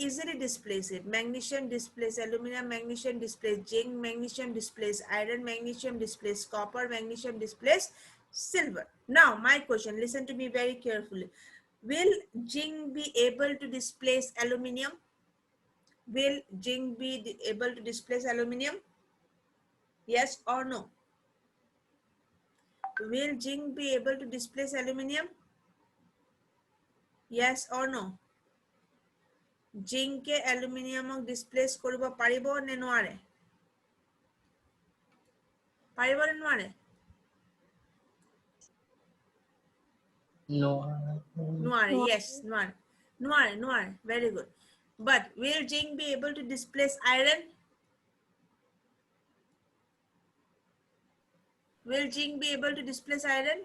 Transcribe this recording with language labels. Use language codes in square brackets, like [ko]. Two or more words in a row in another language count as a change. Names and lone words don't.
[en] easily displace it magnesium displace aluminum magnesium displace zinc magnesium displace iron magnesium displace copper magnesium displace silver now my question listen to me very carefully will zinc be able to displace aluminum will zinc be able to displace aluminum yes or no will zinc be able to displace aluminum yes or no [as] জিংকক এলুমিনিয়াম ডিছপ্লেচ কৰিব পাৰিব নে নোৱাৰে পাৰিব নে নোৱাৰে [en] No. noare yes noare very good but will zinc be able to displace iron will zinc be able to displace iron